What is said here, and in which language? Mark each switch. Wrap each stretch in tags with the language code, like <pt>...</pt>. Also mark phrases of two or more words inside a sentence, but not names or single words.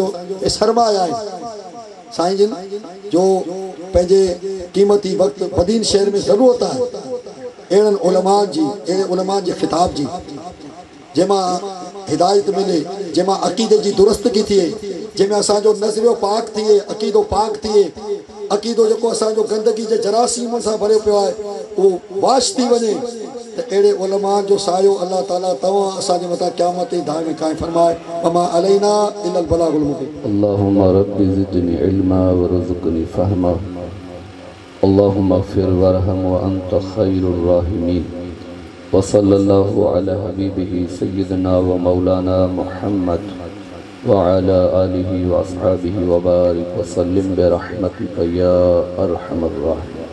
<sd>ए सरमाया आहे साईं जिन जो पंहिंजे क़ीमती वक़्तु बदीन शहर में ज़रूरत आहे अहिड़नि उलमान जी अहिड़े उलमान जे ख़िताब जी जंहिंमां हिदायत मिले, जंहिंमां अक़ीदे जी दुरुस्तगी थिए, जंहिंमें असांजो नज़रियो पाक थिए, अक़ीदो पाक थिए, अक़ीदो जेको असांजो गंदगी जे जरासीमनि सां भरियो पियो आहे उहो वाश थी वञे। त अहिड़े उलमान जो सायो अल्लाह ताला तव्हां असांजे मथां क़यामत ताईं दाइम क़ाइम फरमाए।</sd> <ar>وما علينا إلا البلاغ المبين. اللهم رب زدني علما وارزقني فهما. اللهم اغفر وارحم وأنت خير الراحمين. وصلى الله على حبيبه سيدنا ومولانا محمد وعلى آله وأصحابه وبارك وسلم برحمتك يا أرحم الراحمين.</ar>